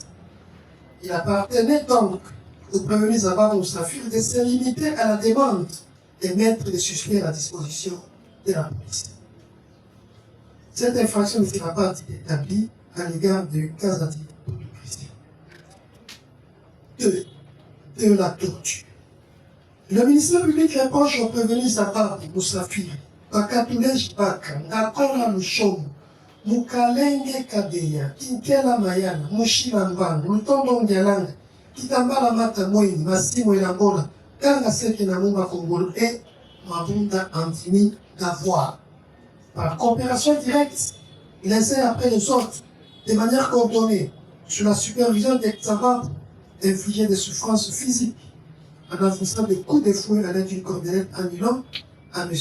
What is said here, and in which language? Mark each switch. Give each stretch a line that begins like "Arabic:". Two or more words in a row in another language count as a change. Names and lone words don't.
French: Il appartenait donc aux prévenus Zabar Moussafir de se limiter à la demande et mettre les suspects à la disposition de la police. Cette infraction ne sera pas établie à l'égard du Kazadi Christian. 2. De la torture. Le ministère public reproche aux prévenus Zabar Moussafir, Bakatoule Jibaka, Nakora Lushom, Mukalenge Kabeya, Kinkela Mayana, Mushila Mbang, Lutondo Ndialanga, Kitambala Mata Moini, Massimo Elambola, Kanga Seke Namumba Kongolo et Mabunda Antini d'avoir, par coopération directe, les uns après les autres, de manière coordonnée, sous la supervision des Tsavab, infliger des souffrances physiques, en infligeant des coups de fouet à l'aide d'une cordelette à Milan, à M.